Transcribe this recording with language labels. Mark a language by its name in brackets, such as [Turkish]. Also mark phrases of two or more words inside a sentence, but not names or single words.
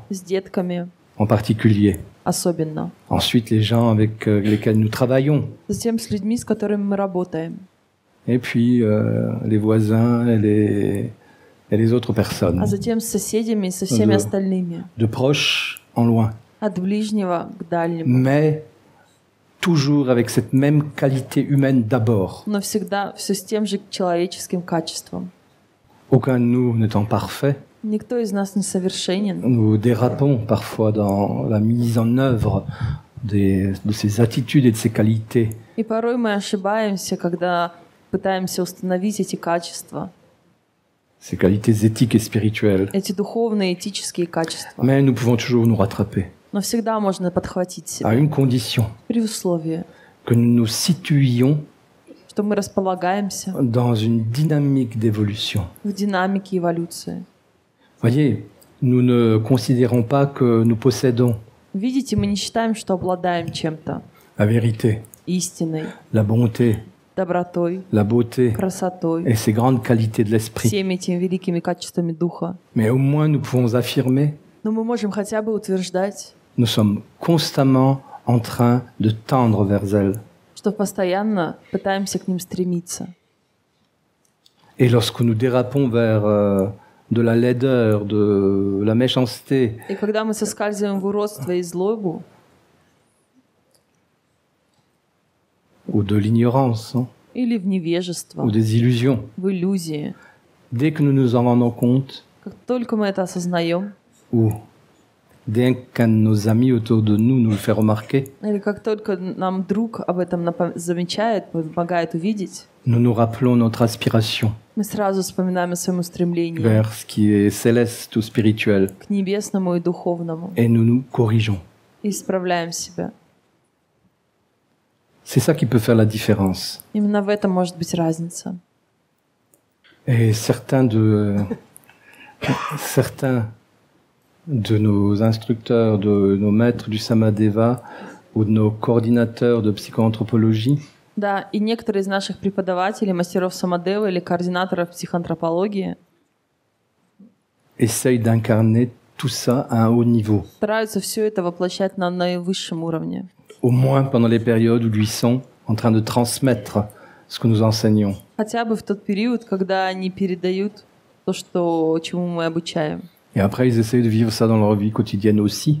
[Russian] с детками [French] en particulier. [Russian] особенно. [French] Ensuite, les gens avec lesquels nous travaillons. [Russian] Затем с людьми, с которыми мы работаем. [French] Et puis les voisins et les autres personnes. [Russian] А затем с соседями и со всеми Да. остальными. [French] De proche en loin. [Russian] От ближнего к дальнему. [French] Mais toujours avec cette même qualité humaine d'abord. [Russian] Но всегда все с тем же человеческим качеством. [French] Aucun de nous n'étant parfait. [Russian] Никто из нас не совершенен. [French] Nous dérapons parfois dans la mise en œuvre de ces attitudes et de ces qualités. [Russian] И порой мы ошибаемся, когда пытаемся установить эти качества, [French] Ces qualités éthiques et spirituelles. [Russian] эти духовные, этические качества. [French] Mais nous pouvons toujours nous rattraper. [Russian] Но всегда можно подхватить [French] À [Russian] себя [French] une condition. [Russian] при условии, [French] Que nous nous situions [Russian] что мы располагаемся [French] dans une dynamique d'évolution. [Russian] в динамике эволюции. [French] Voyez, nous ne considérons pas que nous possédons [Russian] Видите, мы не считаем, что обладаем чем-то. [French] la vérité, [Russian] истиной, [French] la bonté, [Russian] добротой, [French] la beauté [Russian] красотой, [French] et ces grandes qualités de l'esprit. [Russian] всеми этими великими качествами Духа. [French] Mais au moins nous pouvons affirmer, [Russian] Но мы можем хотя бы утверждать, [French] nous sommes constamment en train de tendre vers elles. [Russian] что постоянно пытаемся к ним стремиться. [French] Et lorsque nous dérapons vers de la laideur, de la méchanceté, [Russian] И когда мы соскальзываем в уродство и злобу, [French] ou de l'ignorance, hein, [Russian] или в невежество, [French] ou des illusions, [Russian] в иллюзии, [French] dès que nous nous en rendons compte, [Russian] как только мы это осознаем, [French] ou dès qu'un de nos amis autour de nous nous le fait remarquer, [Russian] или как только нам друг об этом замечает, помогает увидеть, [French] nous nous rappelons notre aspiration [Russian] мы сразу вспоминаем о своем устремлении [French] vers ce qui est céleste ou spirituel, [Russian] к небесному и духовному [French] et nous nous corrigeons. [Russian] и исправляем себя. [French] C'est ça qui peut faire la différence. [Russian] Именно в этом может быть разница. [French] Et certains de nos instructeurs, de nos maîtres du Samadeva ou de nos coordinateurs de psychoanthropologie [Russian] Да, и некоторые из наших преподавателей, мастеров самадева или координаторов психоантропологии [French] essayent d'incarner tout ça à un haut niveau, [Russian] стараются все это воплощать на наивысшем уровне. [French] au moins pendant les périodes où ils sont en train de transmettre ce que nous enseignons. [Russian] Хотя бы в тот период, когда они передают то, чему мы обучаем. [French] Et après, ils essayent de vivre ça dans leur vie quotidienne aussi.